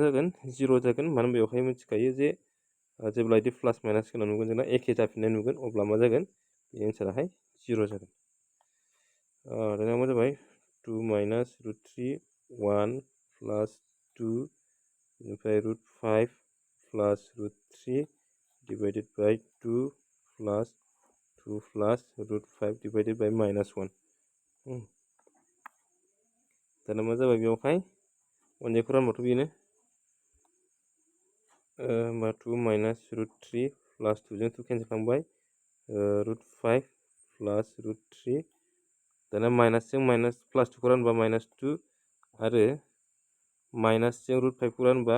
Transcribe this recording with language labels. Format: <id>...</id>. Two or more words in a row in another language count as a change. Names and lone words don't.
<brx>जागोन 0 जागोन मानो होनबा बेवहाय मिथिखायो जे जेब्ला बिदि</brx> <en>plus minus</en> <brx>होना नुगोन जोंना एखे जाफिननाय नुगोन अब्ला मा जागोन बे एन्साराहाय 0 जागोन दाना मा जाबाय</brx> <en>2 minus √3 1 plus 2</en> <brx>बेनिफ्राय</brx> <en>√5 plus √3 divided by 2 plus 2 plus √5 divided by -1</en> <brx>दाना मा जाबाय बेवहाय 1 जों रानबाथ' बेनो होमबा</brx> <en>2 minus √3 plus 2</en> <brx>जों 2 केन्सेल खालामबाय</brx> <en>√5 plus √3</en> <brx>दाना माइनासजों</brx> <en>minus plus 2</en> <brx>खौ रानबा -2 आरो माइनासजों √5 खौ रानबा</brx>